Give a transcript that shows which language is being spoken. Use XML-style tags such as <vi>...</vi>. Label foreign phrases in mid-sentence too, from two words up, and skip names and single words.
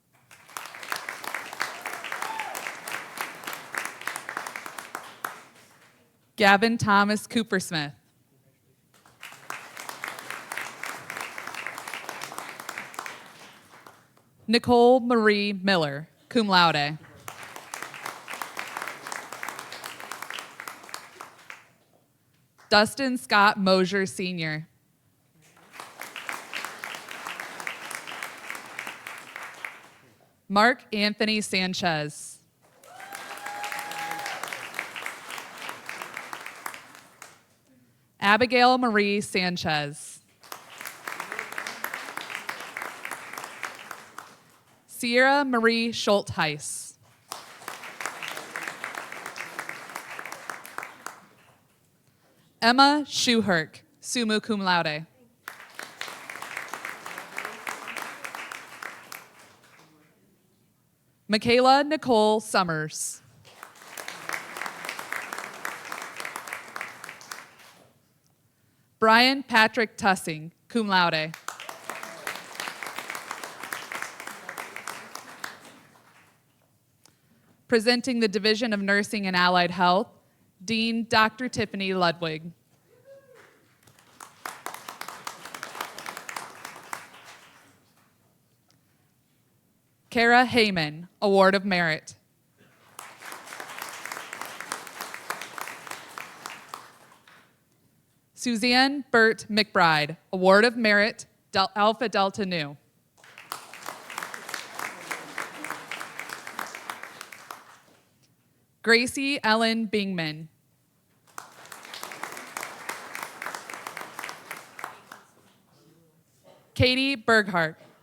<en>Gavin Thomas Coopersmith. Nicole Marie Miller,</en> <la>cum laude.</la> <en>Dustin Scott Mosier, Sr. Mark Anthony Sanchez. Abigail Marie Sanchez. Sierra Marie Schultheis. Emma Schuherk,</en> <la>summa cum laude.</la> <en>Michaela Nicole Summers. Brian Patrick Tussing,</en> <la>cum laude.</la> <en>Presenting the Division of Nursing and Allied Health, Dean Dr. Tiffany Ludwig. Kara Heyman, Award of Merit. Suzanne Burt McBride, Award of Merit, Alpha Delta Nu. Gracie Ellen Bingman. Katie Berghart.</en>